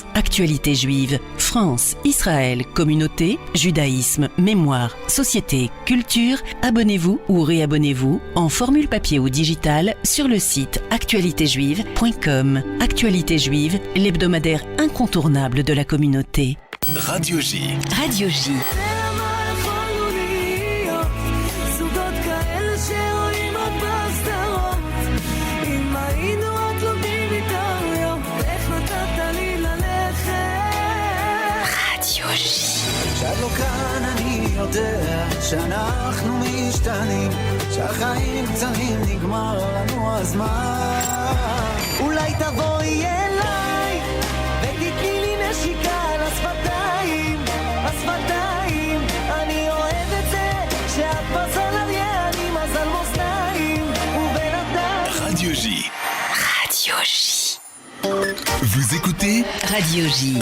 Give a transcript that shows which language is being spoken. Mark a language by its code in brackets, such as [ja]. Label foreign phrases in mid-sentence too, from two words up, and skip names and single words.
[fr] Actualité Juive, France, Israël, communauté, judaïsme, mémoire, société, culture, abonnez-vous ou réabonnez-vous en formule papier ou digitale sur le site actualitéjuive.com. Actualité Juive, l'hebdomadaire incontournable de la communauté. Radio J. Radio J. [he] כשאת לא כאן אני יודע שאנחנו משתנים, שהחיים קצרים נגמר לנו הזמן. אולי תבואי אליי ותתני לי נשיקה על השפתיים, השפתיים. אני אוהב את זה שאת מזל עליה, אני מזל מאזניים ובן אדם. [fr] Radio J. Radio J. Vous écoutez Radio J.